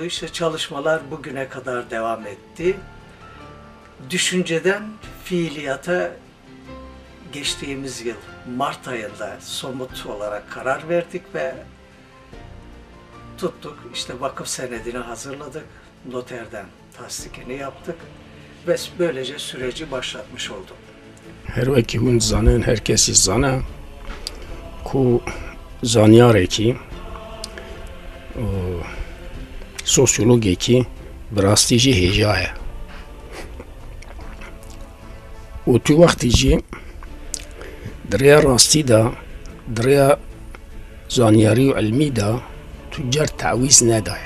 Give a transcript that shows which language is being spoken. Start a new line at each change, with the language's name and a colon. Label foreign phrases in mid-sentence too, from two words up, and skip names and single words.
Turkish: İşte çalışmalar bugüne kadar devam etti. Düşünceden fiiliyata geçtiğimiz yıl Mart ayında somut olarak karar verdik ve tuttuk. İşte vakıf senedini hazırladık. Noterden tasdikini yaptık ve böylece süreci başlatmış olduk.
Kurdish: Her veki hûn zanin, herkesi zana ku zanyarekî sosyologekî bi rastî jî hêja ye. û tu wextî jî dirêya rastî da, dirêya zanyarî û ilmî da tu cer tewîz nedaye.